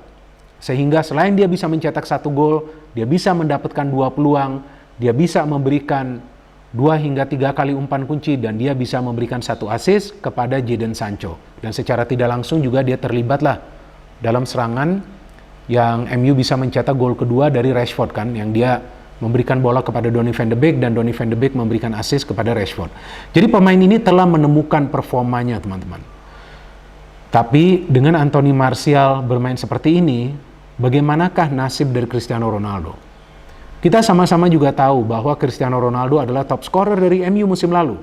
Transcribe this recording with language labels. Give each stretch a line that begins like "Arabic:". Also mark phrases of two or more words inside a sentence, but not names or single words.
Indonesian: Sehingga selain dia bisa mencetak 1 gol, dia bisa mendapatkan 2 peluang, dia bisa memberikan 2 hingga 3 kali umpan kunci, dan dia bisa memberikan 1 assist kepada Jadon Sancho. Dan secara tidak langsung juga dia terlibatlah dalam serangan yang MU bisa mencetak gol kedua dari Rashford kan, yang dia memberikan bola kepada Donny van de Beek dan Donny van de Beek memberikan assist kepada Rashford. Jadi pemain ini telah menemukan performanya teman-teman. Tapi dengan Anthony Martial bermain seperti ini, bagaimanakah nasib dari Cristiano Ronaldo? Kita sama-sama juga tahu bahwa Cristiano Ronaldo adalah
English: top scorer
Indonesian: dari MU musim lalu.